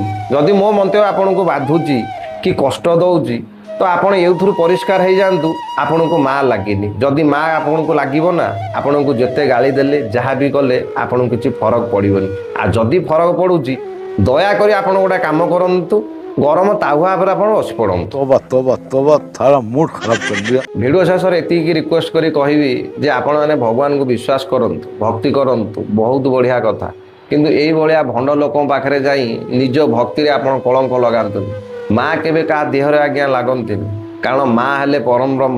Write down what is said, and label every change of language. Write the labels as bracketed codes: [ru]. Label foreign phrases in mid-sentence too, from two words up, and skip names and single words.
[or] ଯଦି ମୋ ମନ୍ତବ୍ୟ ଆପଣଙ୍କୁ ବାଧୁଛି କି କଷ୍ଟ ଦେଉଛି, ତ ଆପଣ ଏଇଥିରୁ ପରିଷ୍କାର ହେଇଯାଆନ୍ତୁ ଆପଣଙ୍କୁ ମା ଲାଗିନି। ଯଦି ମା ଆପଣଙ୍କୁ ଲାଗିବ ନା, ଆପଣଙ୍କୁ ଯେତେ ଗାଳି ଦେଲେ ଯାହା ବି କଲେ ଆପଣଙ୍କୁ କିଛି ଫରକ ପଡ଼ିବନି। ଆଉ ଯଦି ଫରକ ପଡ଼ୁଛି, ଦୟାକରି ଆପଣ ଗୋଟେ କାମ କରନ୍ତୁ, ଗରମ ତାୱା ଉପରେ ଆପଣ ବସି ପଡ଼ନ୍ତୁ। [hi] तोबा तोबा तोबा थारा मूड खराब कर दिया। [or] ଭିଡ଼ିଓ ଶେଷରେ ଏତିକି ରିକ୍ୱେଷ୍ଟ କରି କହିବି ଯେ ଆପଣମାନେ ଭଗବାନଙ୍କୁ ବିଶ୍ୱାସ କରନ୍ତୁ, ଭକ୍ତି କରନ୍ତୁ, ବହୁତ ବଢ଼ିଆ କଥା। କିନ୍ତୁ ଏଇଭଳିଆ ଭଣ୍ଡ ଲୋକଙ୍କ ପାଖରେ ଯାଇ ନିଜ ଭକ୍ତିରେ ଆପଣ କଳଙ୍କ ଲଗାନ୍ତୁନି। ମା କେବେ କାହା ଦେହରେ ଆଜ୍ଞା ଲାଗନ୍ତିନି, କାରଣ ମା ହେଲେ ପରମ ବ୍ରହ୍ମ।